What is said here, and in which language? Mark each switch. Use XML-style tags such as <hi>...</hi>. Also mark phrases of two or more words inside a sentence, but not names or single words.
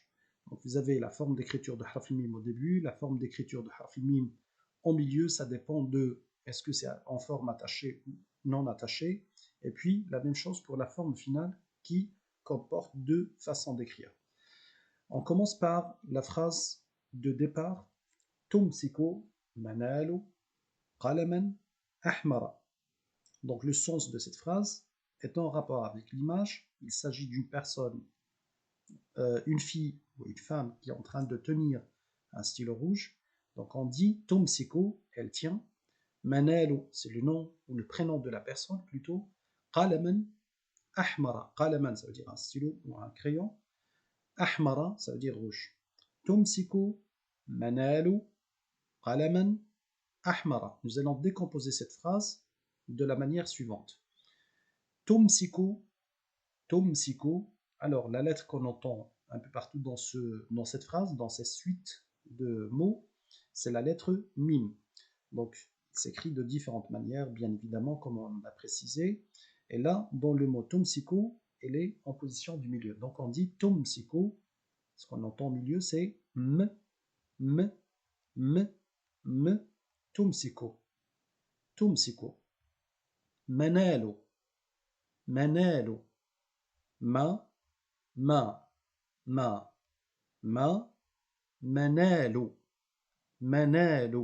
<fr>Donc vous avez la forme d'écriture de harf mim au début, la forme d'écriture de harf mim au milieu, ça dépend de est-ce que c'est en forme attachée ou non attachée, et puis la même chose pour la forme finale qui comporte deux façons d'écrire. On commence par la phrase de départ</fr> <ar>تُمْسِكُ مَنَالُ قَلَمًا أَحْمَرَ.</ar> <fr>Donc le sens de cette phrase est en rapport avec l'image. Il s'agit d'une personne, une fille ou une femme qui est en train de tenir un stylo rouge. Donc on dit Tumsiku, elle tient. Manalu, c'est le nom ou le prénom de la personne plutôt.</fr> <ar>قَلَمًا أَحْمَرَ.</ar> <fr>Qalaman, ça veut dire un stylo ou un crayon. Ahmara, ça veut dire rouge.</fr> <ar>تُمْسِكُ مَنَالُ قَلَمًا أَحْمَرَ.</ar> <fr>Nous allons décomposer cette phrase de la manière suivante.</fr> <ar>تُمْسِكُ، تُمْسِكُ.</ar> <fr>Alors, la lettre qu'on entend un peu partout dans cette phrase, dans cette suite de mots, c'est la lettre mim. Donc, il s'écrit de différentes manières, bien évidemment, comme on a précisé. Et là, dans le mot tumsiku, elle est en position du milieu. Donc, on dit tumsiku. Ce qu'on entend au milieu, c'est m,</fr> <ar>تُمْسِكُ، تُمْسِكُ.</ar> <fr>Manalu, manalu. Ma, manalu, manalu.</fr>